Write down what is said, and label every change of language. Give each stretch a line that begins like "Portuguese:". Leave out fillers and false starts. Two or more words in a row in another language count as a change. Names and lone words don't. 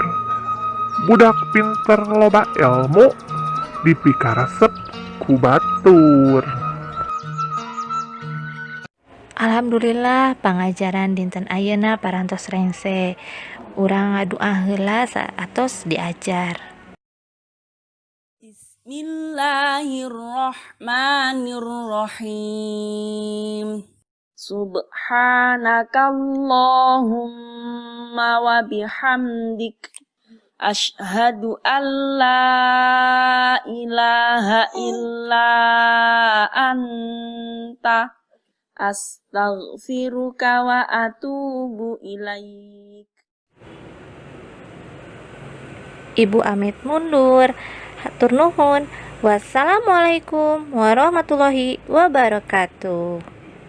Sundanese: Budak pinter loba ilmu, dipikaresep ku batur. Alhamdulillah pangajaran dinten ayeuna parantos rengse. Urang ngadua heula saatos diajar.
Arabic: بسم الله الرحمن الرحيم. سبحانك اللهم وبحمدك أشهد أن لا إله إلا أنت أستغفرك وأتوب إليك.
Sundanese: Ibu amit mundur. Hatur nuhun.
Arabic: والسلام عليكم ورحمة الله وبركاته.